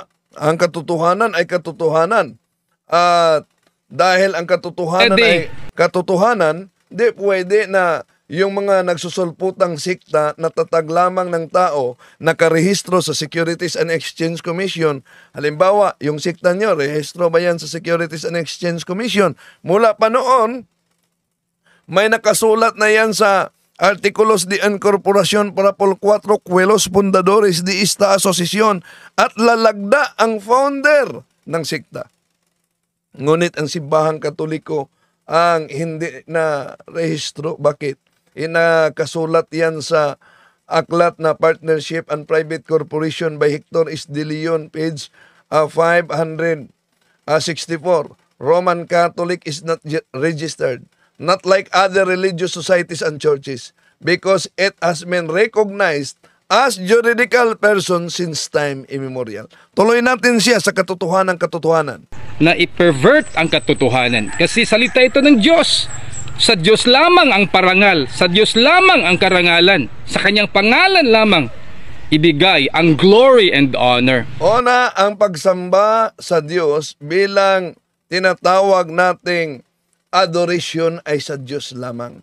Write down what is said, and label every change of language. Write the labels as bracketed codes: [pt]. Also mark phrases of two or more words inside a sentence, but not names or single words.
[tl] Ang katotohanan ay katotohanan. At dahil ang katotohanan ay katotohanan, di pwede na yung mga nagsusulputang sikta na tatag lamang ng tao nakarehistro sa Securities and Exchange Commission. Halimbawa, yung sikta nyo, rehistro ba yan sa Securities and Exchange Commission? Mula pa noon, may nakasulat na yan sa [es] Artículos de Incorporación para por 4 Cuelos Fundadores de esta Asociación [tl] at lalagda ang founder ng sikta. Ngunit ang simbahang Katoliko ang hindi na rehistro. Bakit? Inakasulat yan sa aklat na Partnership and Private Corporation by Hector S. De Leon, page 564. [en] Roman Catholic is not registered, not like other religious societies and churches, because it has been recognized as juridical person since time immemorial. [tl] Tuloy natin siya sa katotohanan. Na i-pervert ang katotohanan. Kasi salita ito ng Diyos. Sa Diyos lamang ang parangal, sa Diyos lamang ang karangalan, sa kanyang pangalan lamang ibigay ang [en] glory and honor. [tl] Una, ang pagsamba sa Diyos bilang tinatawag nating adoration ay sa Diyos lamang.